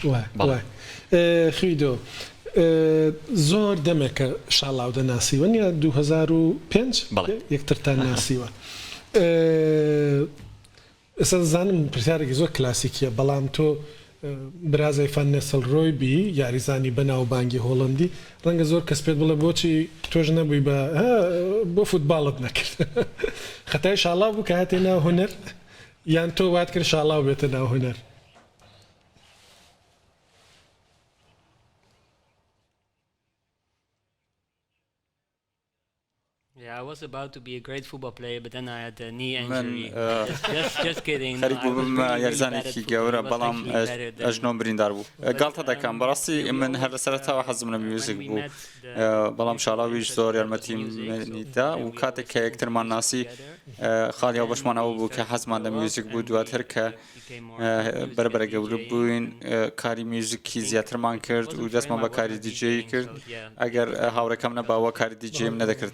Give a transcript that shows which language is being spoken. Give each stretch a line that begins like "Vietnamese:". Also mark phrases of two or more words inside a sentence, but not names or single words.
Central Kurdish: خویدۆ زۆر دەمێکە شاڵاو دەناسیوە نیە 2005 یەکترتان ناسیوە ئێستا زانم پرسیارێکی زۆر کلاسیکیە بەڵام تۆ برازای فەن نەسڵڕۆی بی یاریزانی بەناو بانگی هۆڵندی ڕەنگە زۆر کەس پێت بڵێ بۆچی تۆش نەبووی بۆ فوتباڵت نەکرد خەتای شاڵاو بوو کە هاتێ ناو هونەر یان تۆ وات کرد شاڵاو بێتە ناو هونەر
English: Yeah, I was about to be a great football player, but then I had a knee injury. Just kidding.
Central Kurdish: خەریک بووم یاریزانێکی گەورە بەڵام ئەژنۆم بریندار بوو گاڵتە دەکەم بەڕاستی من هەر لە سەرەتاوە حەزم لە میوزیک بوو بەڵام شاڵاویش زۆر یارمەتیمنیدا و کاتێک کە یەکترمان ناسی خاڵیا بەشمانەوە بوو کە حەزمان لە میوزیک بوو دواتر کە بەرەبەرە گەورە بووین کاری میوزیکی زیاترمان کرد و دەستمان بە کاری دیجێی کرد ئەگەر هاوڕێکەم نەباوە کاری دیجێم نەدەکرد